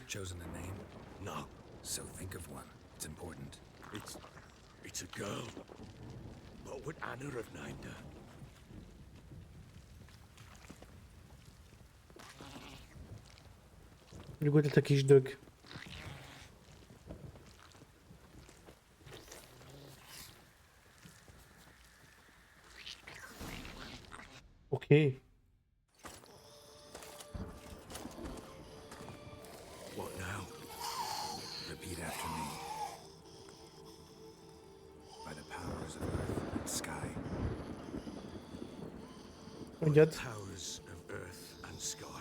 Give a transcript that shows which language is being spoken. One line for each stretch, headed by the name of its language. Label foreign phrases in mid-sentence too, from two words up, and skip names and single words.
English: Chosen a name? No. So think of one. It's important. It's a girl. What would Anna have named her?
Hungarian: Nyugodj a kis dög. Oké.
English: What now? Repeat after me. By the powers of earth and sky.
Hungarian: Mondjad.
English: Powers of earth and sky.